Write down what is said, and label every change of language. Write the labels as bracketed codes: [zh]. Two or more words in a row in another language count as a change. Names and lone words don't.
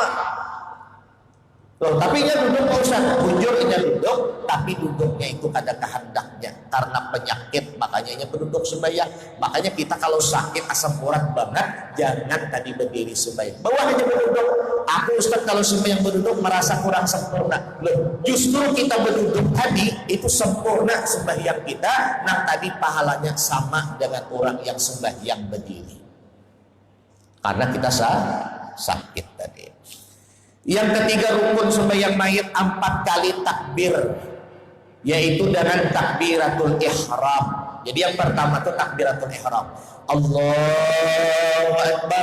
[id] Loh, tapi inya duduk Pak Ustaz, bujur inya duduk, tapi duduknya itu ada kehendaknya karena penyakit, makanya inya berduduk sembahyang. Makanya kita kalau sakit asam urat banget, jangan tadi berdiri sembahyang, bawah aja berduduk. Aku Ustaz kalau sembahyang berduduk merasa kurang sempurna. Loh, justru kita berduduk tadi itu sempurna sembahyang kita. Nah tadi pahalanya sama dengan orang yang sembahyang berdiri, karena kita sakit tadi. Yang ketiga rukun sembahyang mayit 4 kali takbir, yaitu dengan [ar] تكبيرة الإحرام. [id] Jadi yang pertama itu [ar] تكبيرة الإحرام, الله أكبر.